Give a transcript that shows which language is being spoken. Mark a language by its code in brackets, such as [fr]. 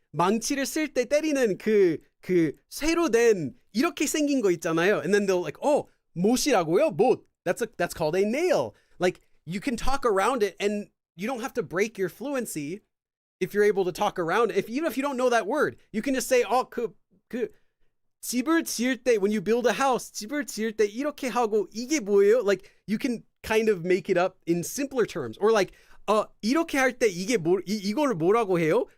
[ko] 망치를 쓸 때 때리는 그 쇠로 된 이렇게 생긴 거 있잖아요. [en] And then they'll like, [ko] 못이라고요? 못. [en] That's called a nail. Like, you can talk around it and you don't have to break your fluency if you're able to talk around it. [ko] Even if you don't know that word, you can just say, 집을 지을 때, [en] when you build a house, [ko] 집을 지을 때 이렇게 하고 이게 뭐예요? [en] Like, you can kind of make it up in simpler terms. Or like, [ko] 이렇게 할 때 이걸 뭐라고 해요?